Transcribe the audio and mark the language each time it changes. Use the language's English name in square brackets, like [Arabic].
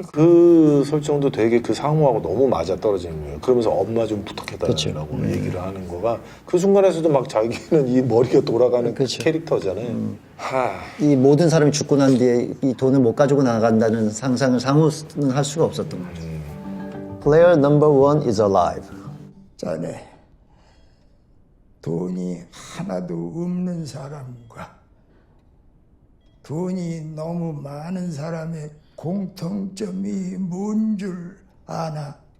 [Korean] 그 설정도 되게 그 상우하고 너무 맞아떨어지는 거예요. 그러면서 엄마 좀 부탁해달라고 그렇죠. 얘기를 하는 거가 그 순간에서도 막 자기는 이 머리가 돌아가는 그렇죠. 캐릭터잖아요. 이 모든 사람이 죽고 난 뒤에 이 돈을 못 가지고 나간다는 상상을 상우는 할 수가 없었던 거죠. [English] Player number one is alive. [Korean] 자네, 돈이 하나도 없는 사람과 돈이 너무 많은 사람의 공통점이 뭔 줄 아나?